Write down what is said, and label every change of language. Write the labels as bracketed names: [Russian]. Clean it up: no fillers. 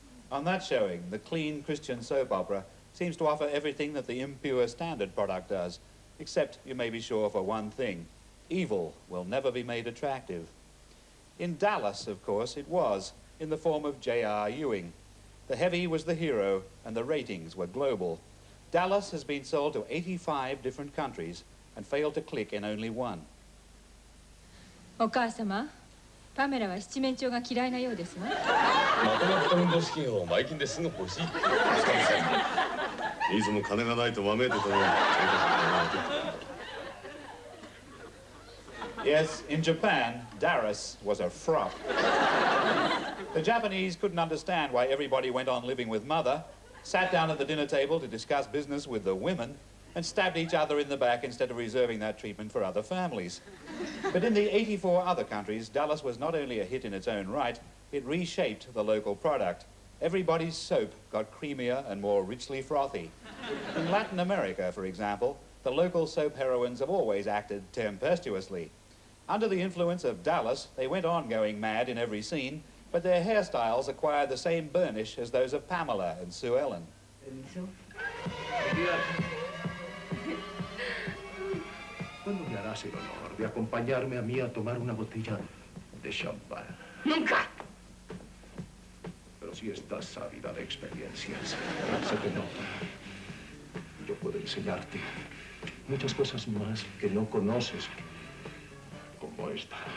[English] On that showing, the clean Christian soap opera seems to offer everything that the impure standard product does, except you may be sure for one thing: evil will never be made attractive. In Dallas, of course, it was, in the form of J.R. Ewing. The heavy was the hero, and the ratings were global. Dallas has been sold to 85 different countries and failed to click in only one. [Japanese] お母様、パメラは七面鳥が嫌いなようですわ。まとまった運動資金を前金ですぐ欲しいって。いつも金がないとわめいてたの。 [English] Yes, in Japan, Dallas was a frop. The Japanese couldn't understand why everybody went on living with mother, sat down at the dinner table to discuss business with the women, and stabbed each other in the back instead of reserving that treatment for other families. But in the 84 other countries, Dallas was not only a hit in its own right, it reshaped the local product. Everybody's soap got creamier and more richly frothy. In Latin America, for example, the local soap heroines have always acted tempestuously. Under the influence of Dallas, they went on going mad in every scene, but their hairstyles acquired the same burnish as those of Pamela and Sue Ellen. [Spanish] ¿Cuándo me harás el honor de acompañarme a mí a tomar una botella de champán? ¡Nunca! Pero si estás ávida de experiencias, se te nota. Yo puedo enseñarte muchas cosas más que no conoces, como esta.